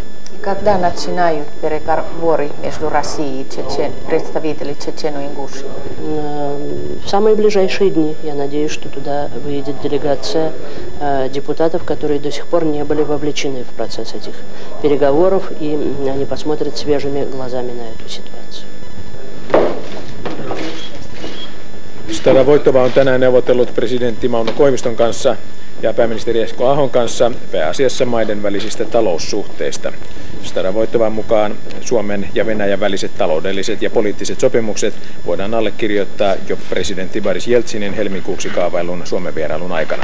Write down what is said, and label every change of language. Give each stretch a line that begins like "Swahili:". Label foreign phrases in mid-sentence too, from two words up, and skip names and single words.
Russian: Когда начинают переговоры между Россией и представителями Чечено-Ингушии? В самые ближайшие дни. Я надеюсь, что туда выедет делегация депутатов, которые до сих пор не были вовлечены в процесс этих переговоров, и они посмотрят свежими глазами на эту ситуацию.
Finnish: Staravoitova on tänään neuvotellut presidentti Mauno Koiviston kanssa ja pääministeri Esko Ahon kanssa pääasiassa maiden välisistä taloussuhteista. Staravoitovan mukaan Suomen ja Venäjän väliset taloudelliset ja poliittiset sopimukset voidaan allekirjoittaa jo presidentti Boris Jeltsinin helmikuuksi kaavailun Suomen vierailun aikana.